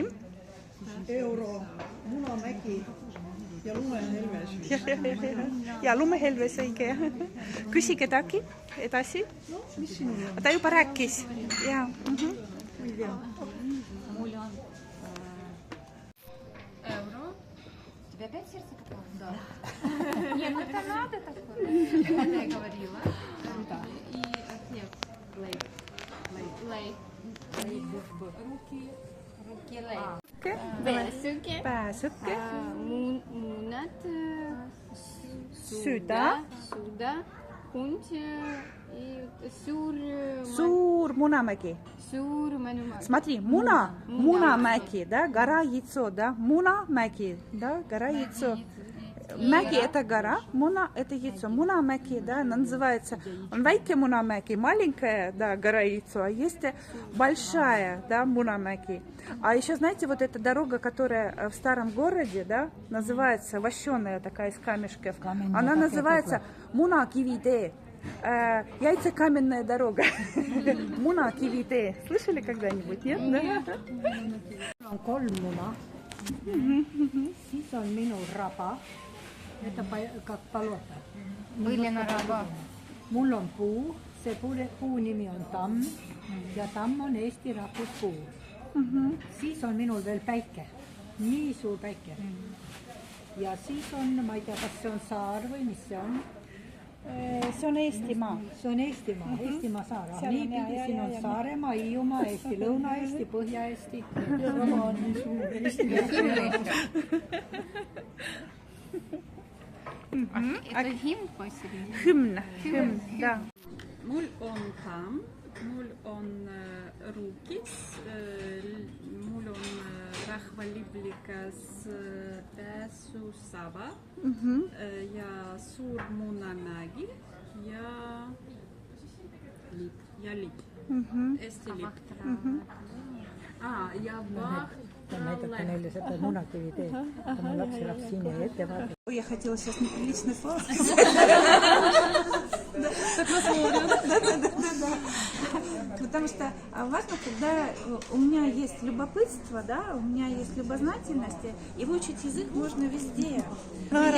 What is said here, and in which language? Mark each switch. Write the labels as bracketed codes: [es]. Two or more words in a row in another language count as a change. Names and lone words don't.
[et] Euro, Munamägi ja Lumehelves. Ja Lumehelves õige. Küsi kedagi edasi. No, mis sinul on? Ta juba rääkis. Ja. Ma ei tea. Mul on euro. [ru] Тебе опять сердце попало? Да. Не, ну это надо такое. Это я говорила. И хлеб. Лей. Руки лей. [et] Pääsuke. Pääsuke. Munat. Süda. Hund. Suur Munamägi. [ru] Смотри, Munamägi, да, гора яйцо, да, Munamägi, да, гора яйцо. Mägi это гора, Muna это яйцо. Munamägi, да, она называется, он väike Munamägi, маленькая, да, гора яйцо, а есть большая, да, Munamägi. А еще, знаете, вот эта дорога, которая в старом городе, да, называется, вощеная такая из камешков, она называется Munakivitee. Яйцекаменная дорога. Munakivitee. Слышали когда-нибудь, нет? [et] Mul on 3 muna, siis on minul raba, [ru] это как полота. [et] Põline raba. Mul on puu, see puu nimi on tamm ja tamm on Eesti rahvuspuu. Siis on minul veel päike, nii suur päike. Ja siis on, ma ei tea, kas see on saar või mis see on? See on Eestimaa. See on Eestimaa, Eestimaa saar. Niipidi siin on Saaremaa, Hiiumaa, Eesti, Lõuna-Eesti, Põhja-Eesti. [ru] Это гимн посередине. Hümn, да. [et] Mul on tamm, mul on ruukis, mul on rahvaliblikas pääsusaba ja suur Munamägi ja lipp. Eesti lipp. Ja Näidake neile seda Munakivitee. Mu laps elab siin ja ette vaadata. [ru] Ой, я хотела сейчас неприличное слово. Потому что важно, когда у меня есть любопытство, да, у меня есть любознательность, и выучить язык можно везде.